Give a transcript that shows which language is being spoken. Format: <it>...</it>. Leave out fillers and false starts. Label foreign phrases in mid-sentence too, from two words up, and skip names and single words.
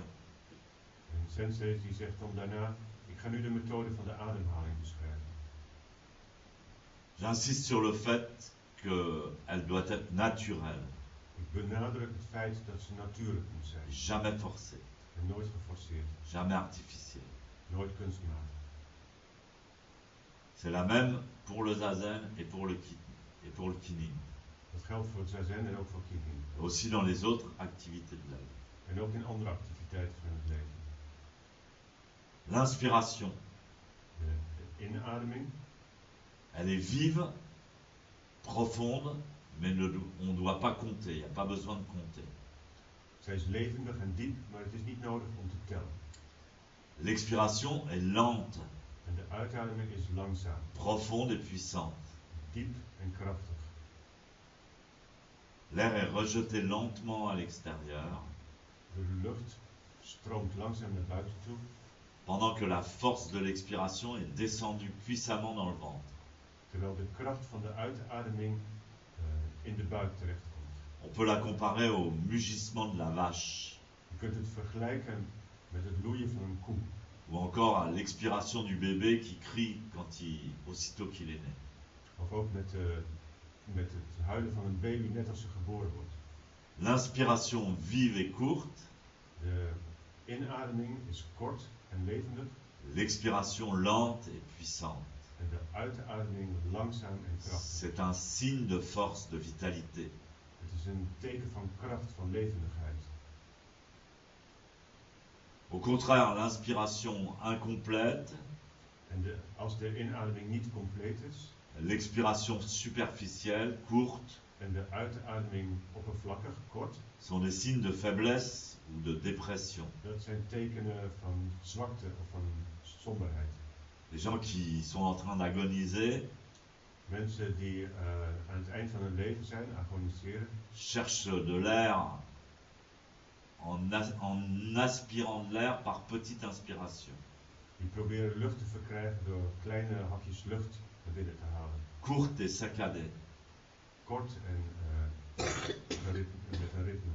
<nl>En Sensei die zegt dan daarna, ik ga nu de methode van de ademhaling beschrijven.</nl> <fr>J'insiste sur le fait qu'elle doit être naturelle,</fr> <nl>Ik benadruk het feit dat ze natuurlijk moet zijn.</nl> <fr>jamais forcée,</fr> <nl>En nooit geforceerd.</nl> <fr>jamais artificielle.</fr> <nl>Nooit kunstmatig.</nl> <fr>C'est la même pour le zazen et pour le kinin.</fr> <nl>Dat geldt voor het zazen en ook voor kinin.</nl> <fr>Aussi dans les autres activités de la vie.</fr> <nl>En ook in andere activiteiten van het leven.</nl> <fr>L'inspiration,</fr> <nl>De inademing,</nl> <fr>elle est vive, profonde, mais on ne doit pas compter, il n'y a pas besoin de compter.</fr> <nl>zij is levendig en diep, maar het is niet nodig om te tellen.</nl> <fr>L'expiration est lente,</fr> <nl>En de uitademing is langzaam,</nl> <fr>profonde et puissante.</fr> <nl>diep en krachtig.</nl> <fr>L'air est rejeté lentement à l'extérieur,</fr> <nl>De lucht stroomt langzaam naar buiten toe,</nl> <fr>pendant que la force de l'expiration est descendue puissamment dans le ventre.</fr> <nl>terwijl de kracht van de uitademing in de buik terechtkomt.</nl> <fr>On peut la comparer au mugissement de la vache,</fr> <nl>Je kunt het vergelijken met het loeien van een koe,</nl> <fr>ou encore à l'expiration du bébé qui crie aussitôt qu'il est né.</fr> <nl>of ook met het huilen van een baby net als ze geboren wordt.</nl> <fr>L'inspiration vive et courte,</fr> <nl>De inademing is kort en levendig</nl> <fr>l'expiration lente et puissante.</fr> <nl>en de uitademing langzaam en krachtig.</nl> <fr>C'est un signe de force, de vitalité.</fr> <nl>Het is een teken van kracht, van levendigheid.</nl> <fr>Au contraire, l'inspiration incomplète,</fr> <nl>En als de inademing niet compleet is</nl> <fr>l'expiration superficielle, courte,</fr> <nl>en de uitademing oppervlakkig, kort,</nl> <fr>sont des signes de faiblesse ou de dépression.</fr> <nl>dat zijn tekenen van zwakte of van somberheid.</nl> <fr>Les gens qui sont en train d'agoniser</fr> <nl>Mensen die aan het eind van hun leven zijn, agoniseren,</nl> <fr>cherchent de l'air en aspirant de l'air par petite inspiration.</fr> <nl>die proberen lucht te verkrijgen door kleine hapjes lucht naar binnen te halen.</nl> <fr>Courte et saccadée.</fr> <nl>Kort en met een ritme.</nl>